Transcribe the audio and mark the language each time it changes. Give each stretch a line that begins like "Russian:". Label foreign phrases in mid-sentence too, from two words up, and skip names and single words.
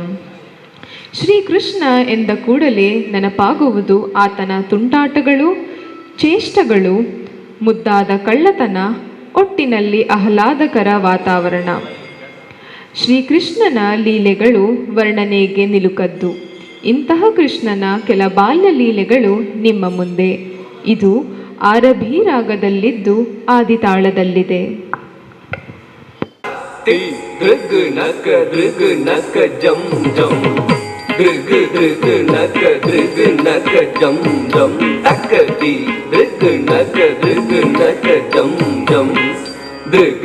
Kannada: ಶ್ರೀಕೃಷ್ಣ ಎಂದ ಕೂಡಲೇ ನೆನಪಾಗುವುದು ಆತನ ತುಂಟಾಟಗಳು, ಚೇಷ್ಟಗಳು, ಮುದ್ದಾದ ಕಳ್ಳತನ, ಒಟ್ಟಿನಲ್ಲಿ ಆಹ್ಲಾದಕರ ವಾತಾವರಣ. ಶ್ರೀಕೃಷ್ಣನ ಲೀಲೆಗಳು ವರ್ಣನೆಗೆ ನಿಲುಕದ್ದು. ಇಂತಹ ಕೃಷ್ಣನ ಕೆಲ ಬಾಲ್ಯ ಲೀಲೆಗಳು ನಿಮ್ಮ ಮುಂದೆ. ಇದು ಆರಭಿ ರಾಗದಲ್ಲಿದ್ದು ಆದಿತಾಳದಲ್ಲಿದೆ. ದೃಗ್ ನಕ ದೃಗ್ ನಕ ಜಂ ಜಂ ದೃಗ್ ದೃಗ್ ನಕ ದೃಗ್ ನಕ ಜಂ ಜಂ ತಕದಿ ದೃಗ್ ನಕ ದೃಗ್ ನಕ ಜಂ ಜಂ ದೃಗ್